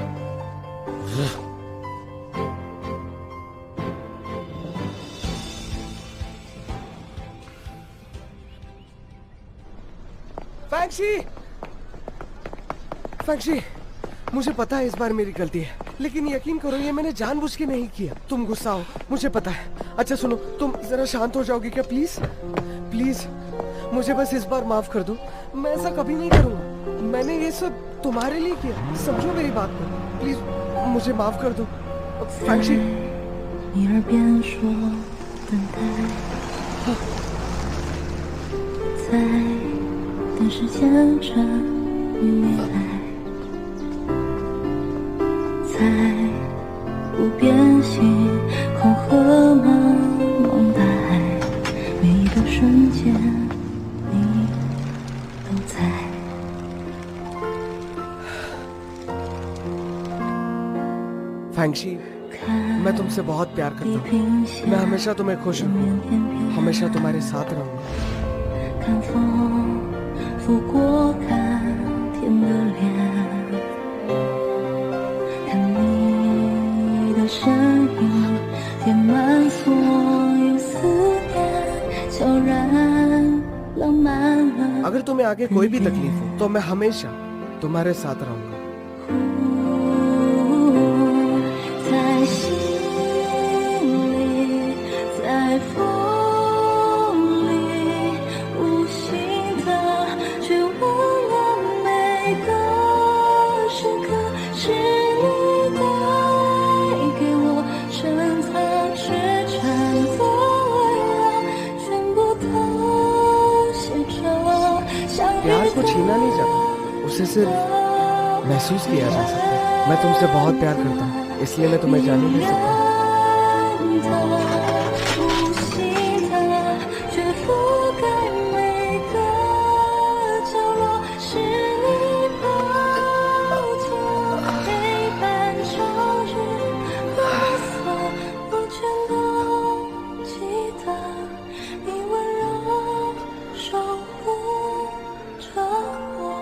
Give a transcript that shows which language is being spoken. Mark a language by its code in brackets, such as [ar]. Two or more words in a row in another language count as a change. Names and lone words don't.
[hi] फैंक्शी, फैंक्शी, मुझे पता है इस बार मेरी गलती है, लेकिन यकीन करो ये मैंने जानबूझ के नहीं किया। तुम गुस्सा हो, मुझे पता है। अच्छा सुनो, तुम जरा शांत हो जाओगे क्या प्लीज? प्लीज मुझे बस इस बार माफ कर दो। मैं ऐसा कभी नहीं करूंगा। मैंने ये सब तुम्हारे लिए किया, समझो मेरी बात को। प्लीज मुझे माफ कर दो फैंक्शी। [zh] 你耳边说等待，在等时间着与未来，在不变星空和茫茫大海，每一个瞬间你都在。 [hi] फैंक्शी, मैं तुमसे बहुत प्यार करता हूँ। मैं हमेशा तुम्हें खुश रखूंगा, हमेशा तुम्हारे साथ रहूंगा। [zh] 看风拂过看天的脸，看你的身影填满所有思念，悄然浪漫了。 [hi] अगर तुम्हें आगे कोई भी तकलीफ हो तो मैं हमेशा तुम्हारे साथ रहूंगा। [zh] 在心里，在风里，无形的却温暖每个时刻，是你带给我深藏血沉的温柔，全部都写着。想 [hi] प्यार को छीना नहीं जाता, उसे सिर्फ महसूस किया जा सकता है। मैं तुमसे बहुत प्यार करता हूँ, इसलिए मैं तुम्हें जाने नहीं सकता। [zh] 无形的，却覆盖每个角落，是你抱着陪伴朝日和色，我全都记得，你温柔守护着我。